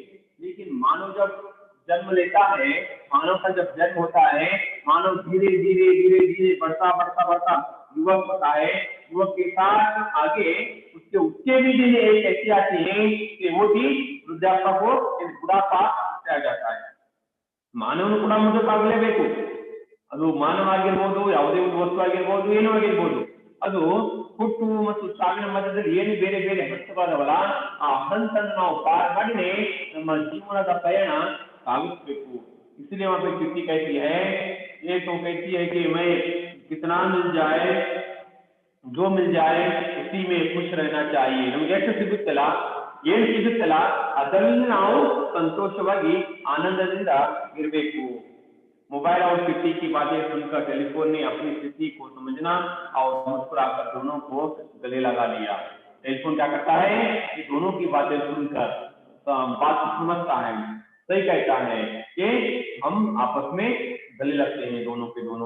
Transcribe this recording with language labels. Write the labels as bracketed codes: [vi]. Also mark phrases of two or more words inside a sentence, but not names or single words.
[hi] लेकिन मानव जब जन्म लेता है, मानव का जब जन्म होता है, मानव धीरे धीरे धीरे धीरे बढ़ता बढ़ता बढ़ता युवक होता है। युवक के साथ आगे उसके भी दिन एक ऐसी आती है कि वो भी वृद्धाप्य को बुढ़ापा आ जाता है। [kn] ಮಾನವನು ಕೂಡ ಮುದುಕಾಗಲೇಬೇಕು, ಅದು ಮಾನವ ಆಗಿರ್ಬೋದು, ಯಾವುದೇ ಒಂದು ವಸ್ತು ಆಗಿರ್ಬೋದು, ಏನೋ ಆಗಿರ್ಬೋದು, ಅದು ಹುಟ್ಟು ಮತ್ತು ಸಾವಿನ ಮಧ್ಯದಲ್ಲಿ ಏನು ಬೇರೆ ಬೇರೆ ಹಂತವಾದವಲ್ಲ ಆ ಹಂತನ್ನು ನಾವು ಪಾರ್ ಮಾಡಿನೇ ನಮ್ಮ ಜೀವನದ ಪಯಣ साबित। [hi] इसलिए वहां पे चिट्ठी कहती है, ये तो कहती है कि मैं कितना मिल जाए जो मिल जाए उसी में खुश रहना चाहिए। [kn] ನಮಗೆ ಎಷ್ಟು ಸಿಗುತ್ತಲ್ಲ ಏನು ಸಿಗುತ್ತಲ್ಲ ಅದರಲ್ಲಿ ನಾವು ಸಂತೋಷವಾಗಿ ಆನಂದದಿಂದ ಇರಬೇಕು। [hi] मोबाइल और चिट्ठी की बातें सुनकर टेलीफोन ने अपनी स्थिति को समझना और मुस्कुराकर दोनों को गले लगा लिया। टेलीफोन क्या करता है कि दोनों की बातें सुनकर बात समझता है, सही कहता है कि हम आपस में गले लगते हैं दोनों के दोनों।